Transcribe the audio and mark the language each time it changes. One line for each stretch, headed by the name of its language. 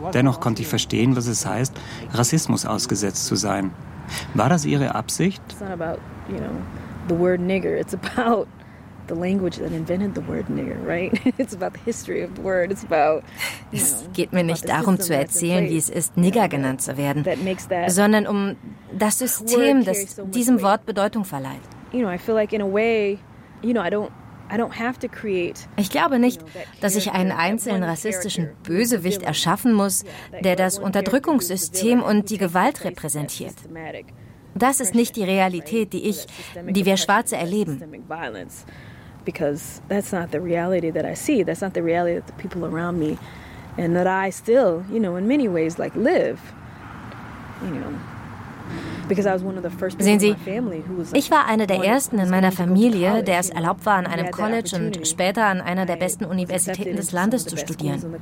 German: Dennoch konnte ich verstehen, was es heißt, Rassismus ausgesetzt zu sein. War das ihre Absicht?
English: It's not about, you know, the word nigger. It's about the language that invented the word nigger, right? It's about the history of the word. It's about,
German: es geht mir nicht darum zu erzählen, wie es ist, Nigger genannt zu werden, sondern um das System, das diesem Wort Bedeutung verleiht.
English: You know, I feel like in a way, you know, I don't have to create.
German: Ich glaube nicht, dass ich einen einzelnen rassistischen Bösewicht erschaffen muss, der das Unterdrückungssystem und die Gewalt repräsentiert. Das ist nicht die Realität, die wir Schwarze erleben.
English: Because that's not the reality that I see. That's not the reality that the people around me and that I still, you know, in many ways like live, you know.
German: Sehen Sie, ich war eine der ersten in meiner Familie, der es erlaubt war, an einem College und später an einer der besten Universitäten des Landes zu studieren.